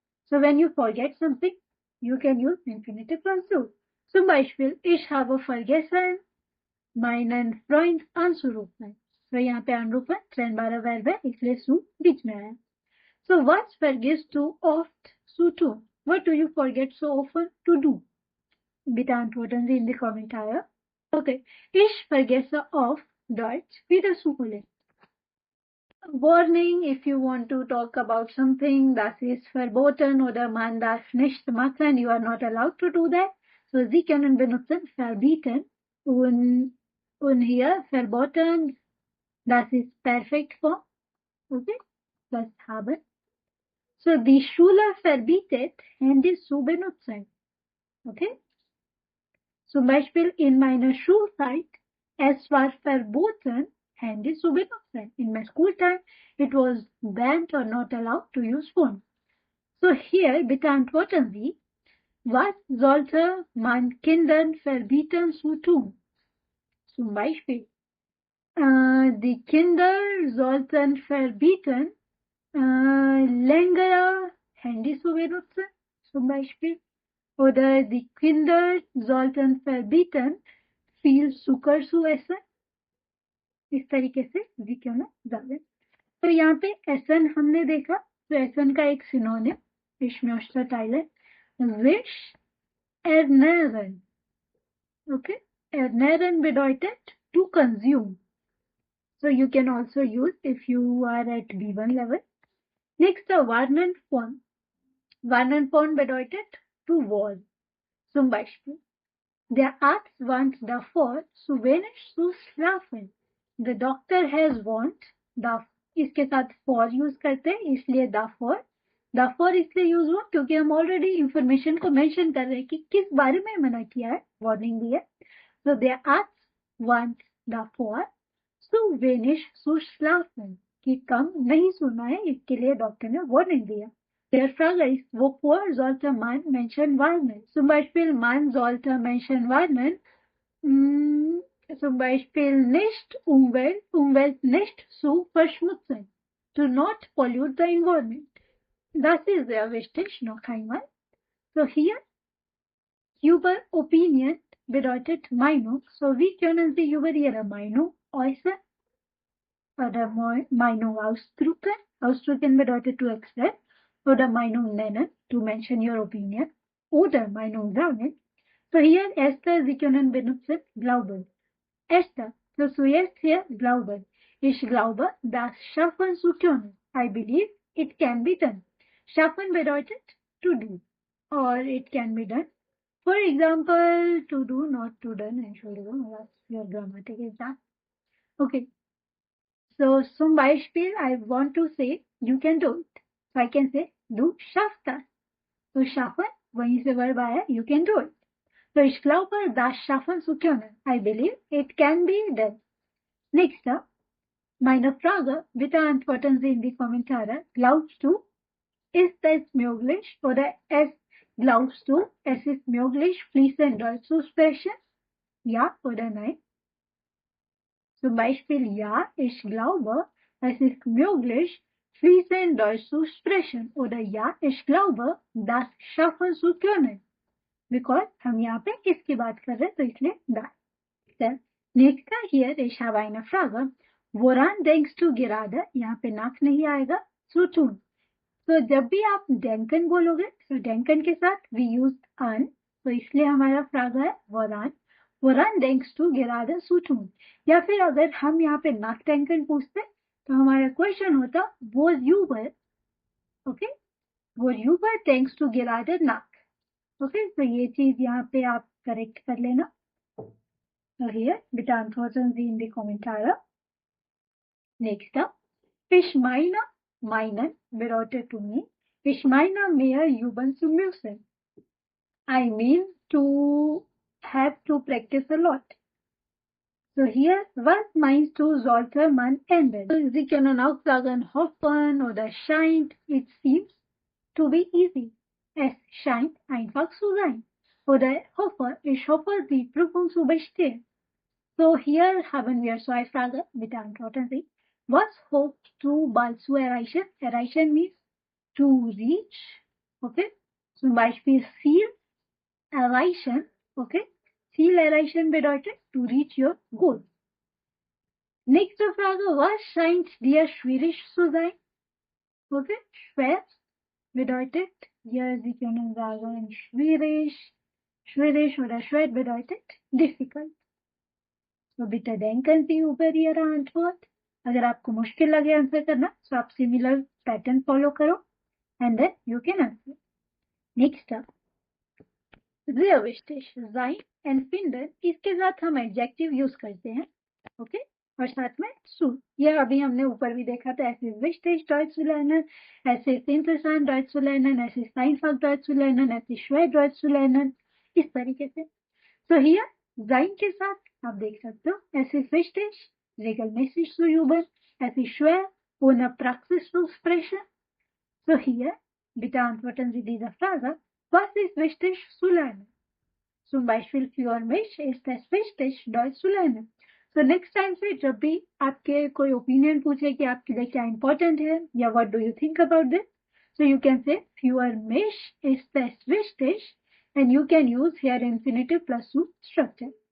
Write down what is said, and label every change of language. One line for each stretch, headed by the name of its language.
English: So when you forget something, you can use infinitive plus do.
German: Zum Beispiel, ich habe vergessen, meinen Freund anzurufen.
Hindi: So यहाँ पे
German: anrufen trennbare verb
Hindi: है, इसलिए zu बीच में है.
German: So what vergisst du oft zu tun?
English: What do you forget so often to do?
German: Bitte antworten Sie in die Kommentare. Okay, ich vergesse oft Deutsch wiederzuholen.
English: Warning, if you want to talk about something that is
German: verboten oder man darf nicht machen,
English: you are not allowed to do that.
German: So Sie können benutzen verbieten und hier verboten, das ist perfekt form. Okay, das haben. So die Schule verbietet, Handys zu benutzen. Okay. Zum Beispiel in meiner Schulzeit, es war verboten, Handy zu benutzen.
English: In my school time, it was banned or not allowed to use phone.
German: So hier bitte antworten Sie, was sollte man Kindern verbieten zu tun? Zum Beispiel, die Kinder sollten verbieten, längere Handy zu benutzen, zum Beispiel. Oder die Kinder sollten verbieten, viel Zucker zu essen.
Hindi: इस तरीके से जी क्यों ना जावे. तो यहाँ पे एसन हमने देखा. तो एसन का एक synonym
German: ich möchte teilen. Wish ernähren. Okay. Ernähren bedeutet
English: to consume. So you can also use if you are at B1 level. Next, the warnen von.
German: Warnen von bedeutet
English: to warn.
German: Zum Beispiel. Der Arzt warnt davor, zu wenig zu schlafen.
English: The doctor has warned.
Hindi: इसके साथ for use करते हैं, इसलिए davor इसलिए use हुआ क्योंकि हम already information को मेंशन कर रहे हैं कि किस बारे में मना किया है, वार्निंग दी है.
German: So der Arzt warnt davor, zu wenig zu schlafen,
Hindi: कि कम नहीं सोना है, इसके लिए डॉक्टर ने वार्निंग दिया.
German: Der Frage ist, wovor sollte man Menschen warnen? Zum Beispiel, man sollte Menschen warnen, zum Beispiel nicht Umwelt nicht zu verschmutzen.
English: To not pollute the environment.
German: Das ist sehr wichtig, noch einmal. So hier, über Opinion bedeutet Meinung. So wie können Sie über Ihre Meinung äußern? Oder Meinung ausdrücken. Ausdrücken bedeutet
English: to express.
German: Oder Meinung nennen,
English: to mention your opinion.
German: Oder Meinung sagen. So hier, erster, Sie können benutzen glauben. Erster, so zuerst hier glauben. Ich glaube, das schaffen zu können.
English: I believe it can be done.
German: Schaffen bedeutet
English: to do. Or it can be done. For example, to do, not to done. Entschuldigung, your grammatic is done. Okay. So, zum Beispiel, I want to say, you can do it. So, I can say,
German: du schaffst das. So, schaffen,
Hindi: वहीं से verb आया,
English: you can do it.
German: So, ich glaube, das schaffen zu können.
English: I believe it can be done. Next up,
German: meine Frage, bitte antworten Sie in die Kommentare. Glaubst du, ist es möglich oder glaubst du, es ist möglich, fließend Deutsch zu sprechen? Ja oder nein? Zum Beispiel, ja, ich glaube, es ist möglich, fließend Deutsch zu sprechen. Oder ja, ich glaube, das schaffen zu können.
Hindi: Because हम यहाँ पे किसकी बात कर रहे हैं, तो इसलिए das.
German: Nächster hier, ich habe eine Frage. Woran denkst du gerade?
Hindi: यहाँ पे नाक नहीं आएगा,
German: zu tun.
Hindi: तो जब भी आप denken बोलोगे, तो denken के साथ we use an, तो इसलिए हमारा फ्रागा है woran.
German: Woran denkst du gerade zu tun?
Hindi: या फिर अगर हम यहाँ पे नाक denken पूछते, तो हमारा क्वेश्चन होता worüber, okay?
German: Worüber denkst du gerade nach?
Hindi: Okay, तो ये चीज यहाँ पे आप करेक्ट कर लेना.
German: So here, bitte antworten Sie in die Kommentare.
English: Next up,
German: ich meinen bedeutet
English: to me.
German: Ich meine mehr üben zu müssen.
English: I mean to have to practice a lot.
German: So here, was meinst du, sollte man ändern? So, Sie können auch sagen hoffen oder scheint.
English: It seems to be easy.
German: Es scheint einfach zu sein. Oder hoffe, ich hoffe, die Prüfung zu bestehen. So hier haben wir zwei Fragen. Bitte antworten Sie. Was hoffst du bald zu erreichen? Erreichen
English: means to reach.
German: Okay. Zum Beispiel Ziel erreichen. Okay. Ziel erreichen bedeutet
English: to reach your goal.
German: Nächste Frage. Was scheint dir schwierig zu sein? Okay. Schwer bedeutet, hier Sie können sagen schwierig oder schwer bedeutet difficult. तो बिटे denken Sie über Ihre Antwort.
Hindi: अगर आपको मुश्किल लगे answer करना, तो आप similar pattern follow करो
English: and then you can answer. Next up,
German: sehr wichtig,
Hindi: sein and finden, इसके साथ हम एडजेक्टिव यूज करते हैं, ओके, और साथ में zu. ये अभी हमने ऊपर भी देखा था.
German: Es ist wichtig, Deutsch zu lernen. Es ist interessant, Deutsch zu lernen. Es ist einfach, Deutsch zu lernen. Es ist schwer, Deutsch zu lernen.
Hindi: इस तरीके से. So here, sein के साथ आप देख सकते हो,
German: es ist wichtig, regelmäßig zu üben, es ist schwer, ohne Praxis zu sprechen. So hier, bitte antworten Sie diese Frage, was ist wichtig zu lernen? Zum Beispiel für mich ist es wichtig, Deutsch zu lernen.
Hindi: So next time से जब भी आपके कोई opinion पूछे कि आपके लिए क्या इम्पोर्टेंट है या
English: what do you think about this,
Hindi: so you can say
German: für mich ist es wichtig
Hindi: and you can use here infinitive plus zu structure.